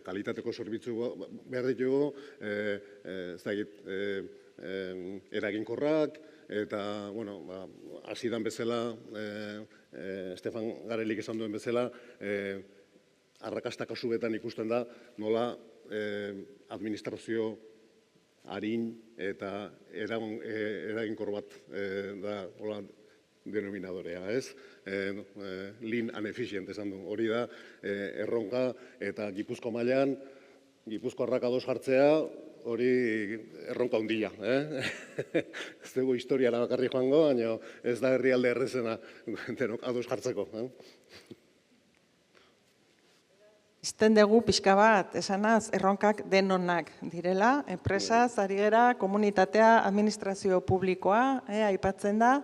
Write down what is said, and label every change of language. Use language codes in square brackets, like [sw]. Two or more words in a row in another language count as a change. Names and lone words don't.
[eu] kalitateko zerbitzu behar ditugu, ez dakit, eraginkorrak, eta, hasidan bezala, Estefan Garelik esan duen bezala, arrakasta kasuetan ikusten da, nola administrazio arin eta eraginkor bat da denominadorea, ez? [en] Lean and efficient [eu] esan du. Hori da, erronka eta Gipuzko mailan, Gipuzkoarrak ados jartzea, hori erronka handia. Ez dugu historiara bakarri joango, baina ez da herrialde errezena denok ados jartzeko. Izten dugu pixka bat, esanaz, erronkak denonak direla, enpresaz, ari gera, komunitatea, administrazio publikoa, aipatzen da.